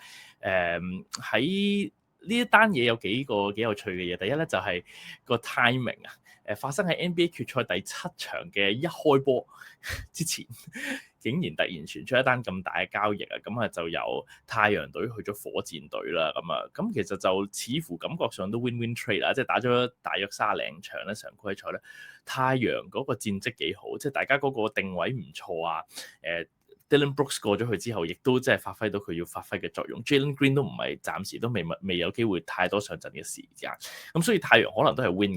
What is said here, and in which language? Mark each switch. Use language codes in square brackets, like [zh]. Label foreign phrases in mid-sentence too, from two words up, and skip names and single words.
[yue] 喺呢一單嘢有幾有趣嘅嘢。第一咧就係個 timing 啊。發生喺 NBA 決賽第7場嘅一開波之前，竟然突然傳出一單咁大嘅交易啊！就由太陽隊去咗火箭隊啦。咁其實就似乎感覺上都 [en] win-win trade [yue] 啦，即係打咗大約30零場咧常規賽咧，太陽嗰個戰績幾好，即係大家嗰個定位唔錯啊。Dillon Brooks 過咗去之後，亦都即係發揮到佢要發揮嘅作用。Jalen Green 都唔係暫時都未有機會太多上陣嘅時間，咁所以太陽可能都係 win 嘅。